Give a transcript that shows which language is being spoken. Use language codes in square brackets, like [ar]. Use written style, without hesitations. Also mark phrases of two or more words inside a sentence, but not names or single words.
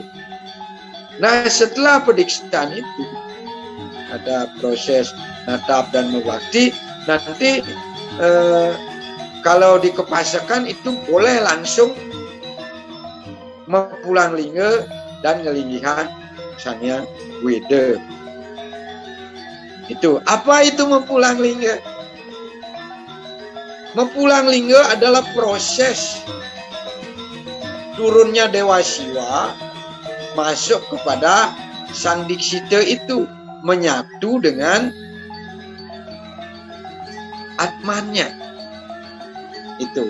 [id] Nah setelah pediksaan itu ada proses natap dan mewakti. Nanti kalau dikepasakan itu boleh langsung mempulang lingga dan ngelinggihan Sang Hyang Weda. Itu apa itu mempulang lingga? Mempulang lingga adalah proses turunnya Dewa Siwa masuk kepada Sang Diksita itu, menyatu dengan Atmannya. Itu.